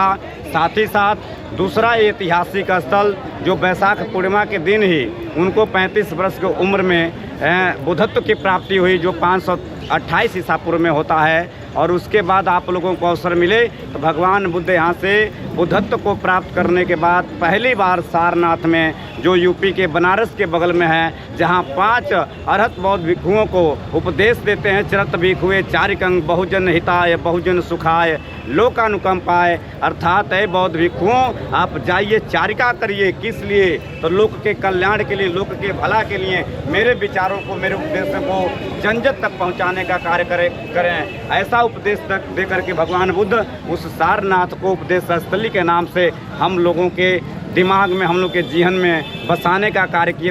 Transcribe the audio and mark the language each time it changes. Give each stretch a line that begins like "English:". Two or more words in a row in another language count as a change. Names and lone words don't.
Hindi: साथ ही साथ दूसरा ऐतिहासिक स्थल जो बैसाख पूर्णिमा के दिन ही उनको 35 वर्ष की उम्र में बुद्धत्व की प्राप्ति हुई, जो 528 ईसा पूर्व में होता है। और उसके बाद आप लोगों को अवसर मिले तो भगवान बुद्ध यहाँ से बुद्धत्व को प्राप्त करने के बाद पहली बार सारनाथ में, जो यूपी के बनारस के बगल में है, जहाँ 5 अरहत बौद्ध भिक्षुओं को उपदेश देते हैं,
Pali: चरत भिक्षुए चारिकंग बहुजन हिताय बहुजन सुखाय लोकानुकंपाय,
Hindi: अर्थात है बौद्ध भिक्षुओं आप जाइए चारिका करिए। किस लिए? तो लोक के कल्याण के लिए, लोक के भला के लिए, मेरे विचारों को, मेरे उपदेशों को जन जन तक पहुंचाने का कार्य करें। ऐसा उपदेश तक दे करके भगवान बुद्ध उस सारनाथ को उपदेश स्थली के नाम से हम लोगों के दिमाग में, हम लोग के जीवन में बसाने का कार्य किए।